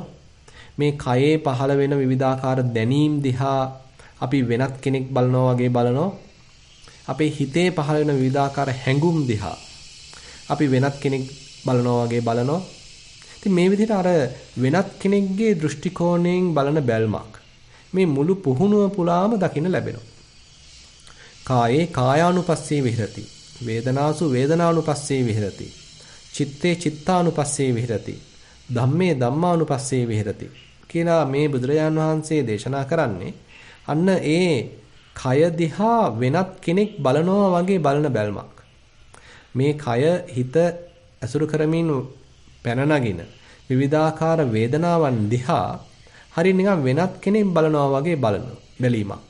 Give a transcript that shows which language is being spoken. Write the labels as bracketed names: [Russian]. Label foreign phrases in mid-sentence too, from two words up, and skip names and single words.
[Sinhala] මේ කයේ පහළ වෙන විවිධාකාර දැනීම් දිහා අපි වෙනත් කෙනෙක් බලනවා වගේ බලනවා. අපේ හිතේ පහළ වෙන විවිධාකාර හැඟුම් දිහා අපි වෙනත් කෙනෙක් බලනවා වගේ බලනවා. ඉතින් මේ විදිහට අර වෙනත් කෙනෙක්ගේ දෘෂ්ටි කෝණයෙන් බලන බැල්මක් මේ මුළු පුහුණුව පුලාම දකින්න ලැබෙනවා. [Pali] කායේ කායානුපස්සේ විහෙරති. වේදනාසු වේදනානුපස්සේ විහෙරති. චිත්තේ චිත්තානුපස්සේ විහෙරති. ධම්මේ ධම්මානුපස්සේ විහෙරති. [Sinhala] කියලා මේ බුදුරජාන් වහන්සේ දේශනා කරන්නේ අන්න ඒ කය දිහා වෙනත් කෙනෙක් බලනවා වගේ බලන බැල්මක්. මේ කය හිත ඇසුරු කරමින් පැන නගින විවිධාකාර වේදනාවන් දිහා හරිය නිකන් වෙනත් කෙනෙක් බලනවා වගේ බලන බැලීමක්.